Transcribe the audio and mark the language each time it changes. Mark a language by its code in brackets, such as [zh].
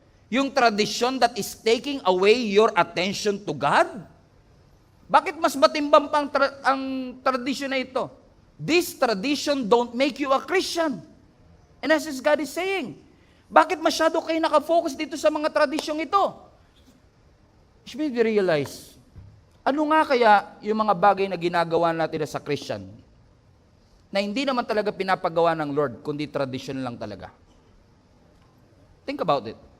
[en] Yung tradition that is taking away your attention to God. [tl] Bakit mas matimbang pa ang tradisyon na ito? [en] This tradition don't make you a Christian. And as God is saying, [tl] bakit masyado kayo nakafocus dito sa mga tradisyong ito? [en] You should be realize, [tl] ano nga kaya yung mga bagay na ginagawa natin sa Christian na hindi naman talaga pinapagawa ng Lord, kundi tradition lang talaga? [en] Think about it.